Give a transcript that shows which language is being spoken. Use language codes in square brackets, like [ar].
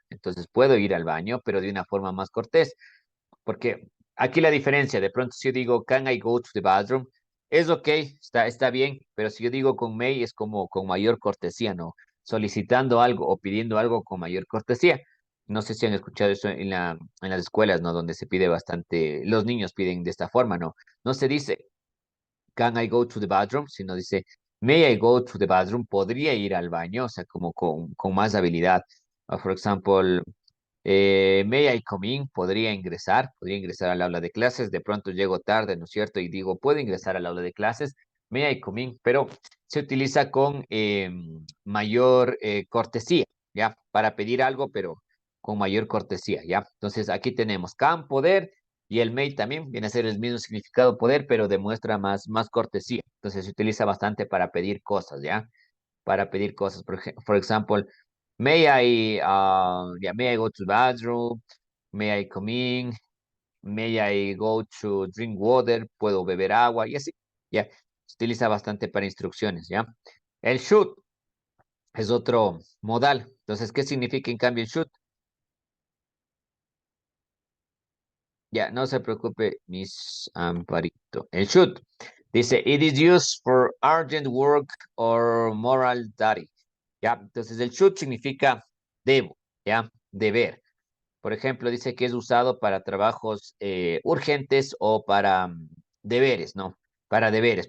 [es] Entonces puedo ir al baño, pero de una forma más cortés, porque aquí la diferencia, de pronto si yo digo, [en] can I go to the bathroom? [es] Es ok, está bien, pero si yo digo con may es como con mayor cortesía, ¿no? Solicitando algo o pidiendo algo con mayor cortesía. No sé si han escuchado eso en las escuelas, ¿no? Donde se pide bastante, los niños piden de esta forma, ¿no? No se dice, [en] can I go to the bathroom? [es] Sino dice, [en] may I go to the bathroom? [es] Podría ir al baño, o sea, como con más habilidad. [en] For example, may I come in? [es] Podría ingresar al aula de clases. De pronto llego tarde, ¿no es cierto? Y digo, ¿puedo ingresar al aula de clases? [en] may I come in, [es] pero se utiliza con mayor cortesía, ¿ya? Para pedir algo, pero con mayor cortesía, ¿ya? Entonces aquí tenemos can, poder, y el may también viene a ser el mismo significado poder, pero demuestra más cortesía. Entonces se utiliza bastante para pedir cosas, ¿ya? Para pedir cosas. [en] For example, may I go to the bathroom? May I come in? May I go to drink water? [es] Puedo beber agua y así. Ya, se utiliza bastante para instrucciones, ¿ya? El should es otro modal. Entonces, ¿qué significa en cambio el should? Ya, no se preocupe, Miss Amparito. El should dice, [en] it is used for urgent work or moral duty. [es] Ya, entonces el should significa debo, ya, deber. Por ejemplo, dice que es usado para trabajos urgentes o para deberes, ¿no? Para deberes.